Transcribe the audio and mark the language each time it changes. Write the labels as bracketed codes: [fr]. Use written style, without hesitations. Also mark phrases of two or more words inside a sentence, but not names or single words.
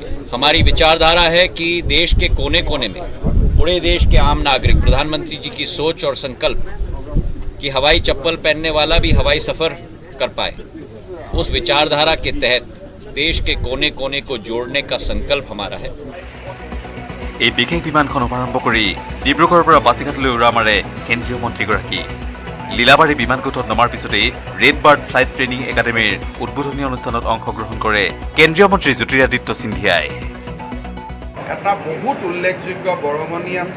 [hi] हमारी विचारधारा है कि देश के कोने कोने में पूरे देश के आम नागरिक प्रधानमंत्री जी की सोच और संकल्प कि हवाई चप्पल पहनने वाला भी हवाई सफ़र कर पाए, उस विचारधारा के तहत देश के कोने कोने को जोड़ने का संकल्प हमारा है। [as] এই বিশেষ বিমানখন শুভাৰম্ভ কৰি ডিব্ৰুগড়ৰ পৰা পাছিঘাটলৈ উৰা মাৰে কেন্দ্ৰীয় মন্ত্ৰীগৰাকী। লীলাবাৰী বিমান কোঠত নমাৰ পিছতেই ৰেডবাৰ্ড ফ্লাইট ট্ৰেইনিং একাডেমীৰ উদ্বোধনী অনুষ্ঠানত অংশগ্ৰহণ কৰে কেন্দ্ৰীয় মন্ত্ৰী জ্যোতিৰাদিত্য সিন্ধিয়াই। এটা বহুত উল্লেখযোগ্য বৰঙণি আছে।